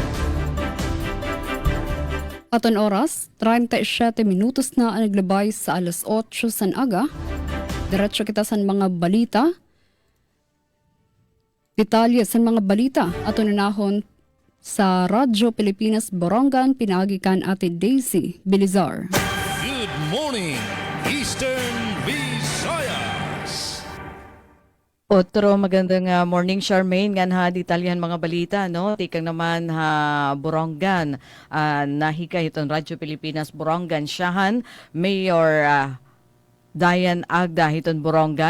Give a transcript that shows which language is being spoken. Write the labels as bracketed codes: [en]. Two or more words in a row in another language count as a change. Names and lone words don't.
[war] Aton oras, 37 minutos na ang naglabay sa alas 8 san aga. Diretso kita sa mga balita. Detalye sa mga balita aton nanahon sa Radyo Pilipinas Borongan, pinagikan Ate Daisy Bilizar. [en] Good morning, Eastern Visayas. [tl] Otro magandang morning, Charmaine. [war] Nga ha, detalyan mga balita, no? Tikang naman ha, Borongan. Nahika itong Radyo Pilipinas Borongan. Siyahan, Mayor Diane Agda hiton Borongan.